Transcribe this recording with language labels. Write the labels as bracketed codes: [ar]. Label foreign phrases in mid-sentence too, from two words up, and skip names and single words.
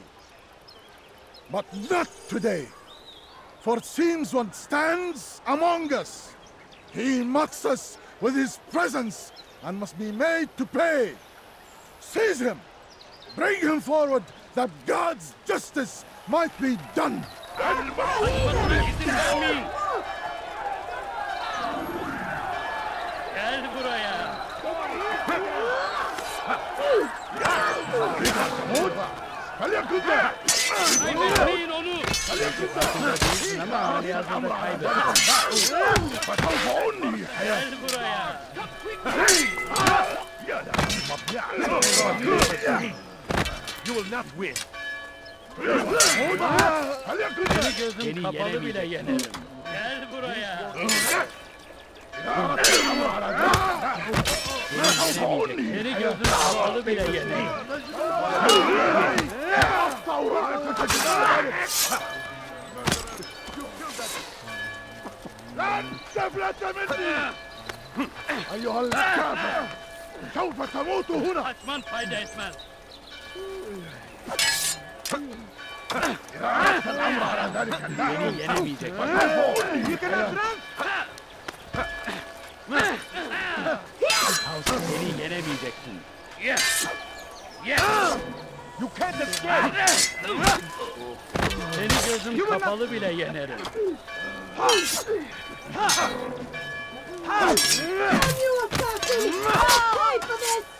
[en] But not today, for it seems one stands among us. He mocks us with his presence and must be made to pay. Seize him! Bring him forward that God's justice might be done! [tr] Kaçmasına izin vermeyin! Gel buraya! Kaybetmeyin onu! Gel buraya! [en] You will not win. [tr] Seni kapalı bile yenerim. Gel buraya! Seni gözün kapalı bile yenerim. [ar] لن تفلت مني أيها الكافر سوف تموت هنا [tr] Kaçman fayda etmez. [ar] الأمر على ذلك [tr] Beni yenemeyecek. Beni yenemeyeceksin. [en] Yes! Yes! You can't escape! [tr] Seni gözüm kapalı bile yenerim. [en] You assassin! Pay for this!